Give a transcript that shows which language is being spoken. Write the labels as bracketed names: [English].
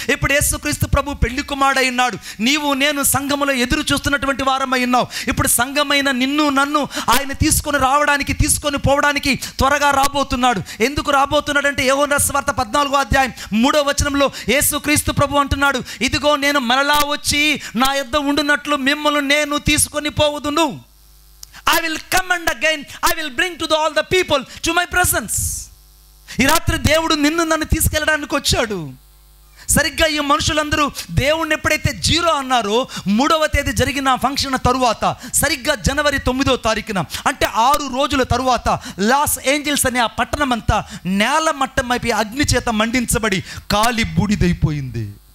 [Telugu] ఇప్పుడు యేసుక్రీస్తు ప్రభు పెళ్లి కుమారుడై ఉన్నాడు. నీవు నేను సంఘములో ఎదురు చూస్తున్నటువంటి వారమై ఉన్నావు. ఇప్పుడు సంఘమైన నిన్ను నన్ను ఆయన తీసుకొని రావడానికి, తీసుకొని పోవడానికి త్వరగా రాబోతున్నాడు. ఎందుకు రాబోతున్నాడంటే యోహాను రాసిన సువార్త 14వ అధ్యాయం 3వ వచనంలో యేసుక్రీస్తు ప్రభు అంటున్నాడు, ఇదిగో నేను మరలా వచ్చి నా యొద్ద ఉండునట్లు మిమ్మల్ని నేను తీసుకొని పోవుదును. [English] I will come and again I will bring to all the people to my presence. [Telugu] ఈ రాత్రి దేవుడు నిన్ను నన్ను తీసుకెళ్ళడానికి వచ్చాడు. సరిగ్గా ఈ మనుషులందరూ దేవుణ్ణి ఎప్పుడైతే 0 అన్నారో 3వ తేదీ జరిగిన ఫంక్షన్ తరువాత, సరిగ్గా జనవరి 9వ తారీఖున, అంటే 6 రోజుల తరువాత లాస్ ఏంజల్స్ అనే ఆ పట్టణం అంతా నేల మట్టం అయిపోయి అగ్ని చేత మండించబడి కాలి బూడిదైపోయింది.